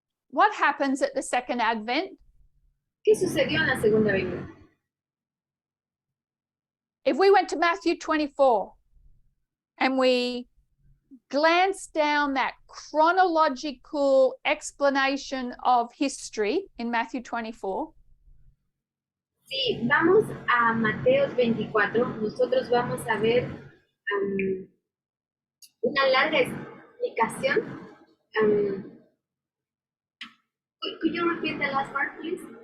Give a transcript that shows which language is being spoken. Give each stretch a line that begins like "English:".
English: What happens at the second Advent?
Spanish: ¿Qué sucedió en la segunda venida?
English: If we went to Matthew 24 and we glanced down that chronological explanation of history in Matthew 24,
Spanish: Si vamos a Mateos 24, nosotros vamos a ver una larga explicación.
English: Could you repeat the last part, please?